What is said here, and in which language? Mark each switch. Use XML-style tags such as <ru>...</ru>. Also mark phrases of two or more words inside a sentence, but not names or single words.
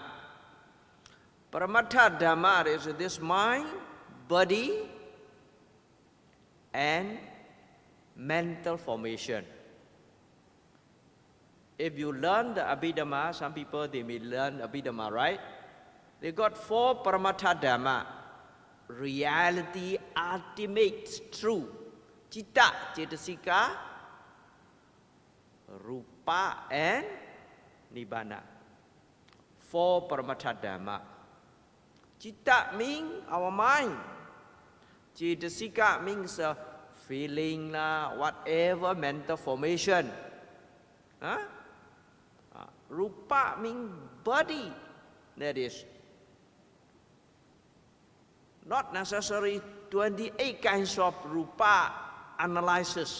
<pi>Paramattha Dhamma</pi> <en>is this mind, body, and mental formation. If you learn the Abhidhamma, some people they may learn Abhidhamma, right? They got 4</en> <pi>Paramattha Dhamma.</pi> <en>Reality, ultimate, true.</en> <pi>Citta, cetasika, rupa, and nibbana.</pi> <en>4</en> <pi>Paramattha Dhamma.</pi> <en>Citta means our mind. Cetasika means feeling, whatever mental formation. Rupa means body. That is not necessary 28 kinds of rupa analysis.</en>